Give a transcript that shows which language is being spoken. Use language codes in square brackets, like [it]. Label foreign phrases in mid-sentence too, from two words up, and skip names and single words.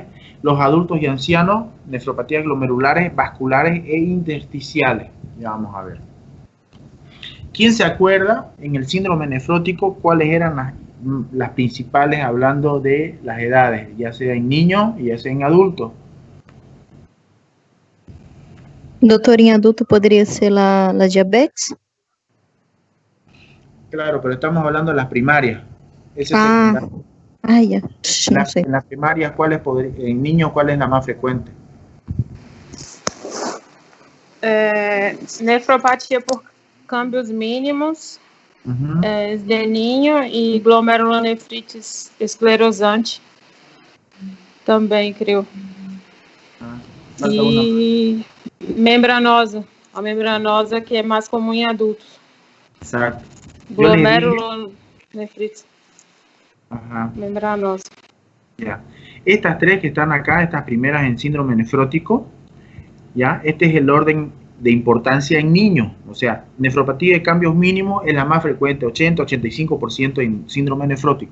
[es] Los adultos y ancianos, nefropatías glomerulares, vasculares e intersticiales. Ya vamos a ver. ¿Quién se acuerda en el síndrome nefrótico cuáles eran las principales, hablando de las edades, ya sea en niños y ya sea en adultos? [pt] Doutor, em adulto poderia ser la diabetes? [es] Claro, pero estamos hablando de las primarias. Ya. No sé. En las primarias, en niños, ¿cuál es la más frecuente? Nefropatia por cambios mínimos, de niño, y glomerulonefritis esclerosante [pt] também, creio. E membranosa, a membranosa que é mais comum em adultos. [es] Exacto. Glomerulonefritis. Ajá. Membranosa. Ya. Estas tres que están acá, estas primeras en síndrome nefrótico, ya, este es el orden de importancia en niños. O sea, nefropatía de cambios mínimos es la más frecuente, 80-85% en síndrome nefrótico.